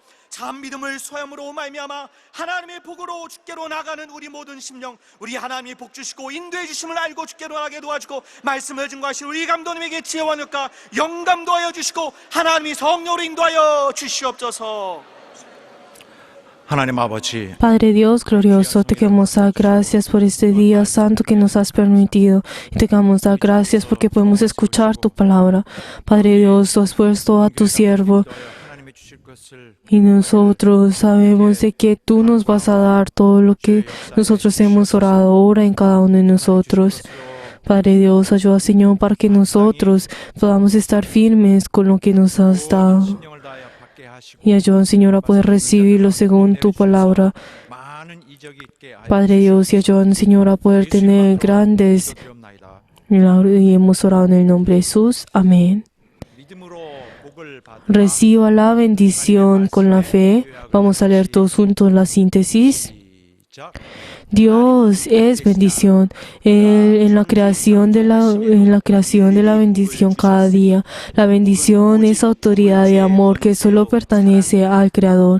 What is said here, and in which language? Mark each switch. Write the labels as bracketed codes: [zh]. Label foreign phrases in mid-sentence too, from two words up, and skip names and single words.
[ko] 참 믿음을 소유함으로 말미암아 하나님의 복으로 주께로 나가는 우리 모든 심령, 우리 하나님이 복 주시고 인도해 주심을 알고 주께로 나가게 도와주고, 말씀을 증거하신 우리 감독님에게 지혜와 능력과 영감도 하여 주시고 하나님이 성령으로 인도하여 주시옵소서. 하나님 아버지, [es] Padre Dios glorioso, te queremos dar gracias por este día santo que nos has permitido, y te queremos dar gracias porque podemos escuchar tu palabra. Padre Dios, tú has puesto a tu siervo [ko] 하나님이 주실 것을 [es] y nosotros sabemos de que tú nos vas a dar todo lo que nosotros hemos orado. Ora en cada uno de nosotros. Padre Dios, ayuda, Señor, para que nosotros podamos estar firmes con lo que nos has dado. [ko] 신령을 다하여 받게 하시고 [es] Y ayuda, Señor, a poder recibirlo según tu palabra. [ko] 많은 이적이 있게 하여 [es] Padre Dios, y ayuda, Señor, a poder tener grandes [ko] 주옵나이다. [es] milagros. Y hemos orado en el nombre de Jesús. Amén. [ko] 믿음으로 복을 받으라. [es] Reciba la bendición con la fe. Vamos a leer todos juntos la síntesis. [ko] 시작. [es] Dios es bendición. Él en la creación de la bendición cada día. La bendición es autoridad de amor que solo pertenece al Creador.